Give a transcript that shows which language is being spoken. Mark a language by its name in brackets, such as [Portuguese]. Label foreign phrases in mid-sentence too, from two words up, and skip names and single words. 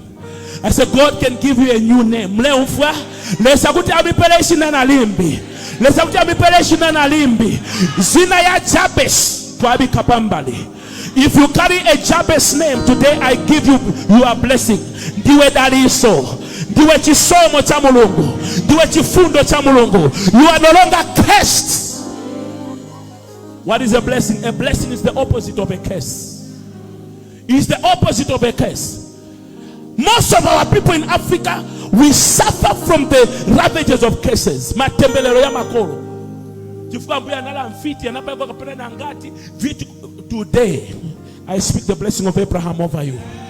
[English] I said God can give you a new name. If you carry a Jabez name today, I give you a blessing. [Nyanja] Ndiwe daliso, ndiwe chisomo cha Mulungu. ndiwe chifundo cha Mulungu. [English] You are no longer cursed. What is a blessing? A blessing is the opposite of a curse. It's the opposite of a curse. Most of our people in Africa, we suffer from the ravages of curses. Today, I speak the blessing of Abraham over you.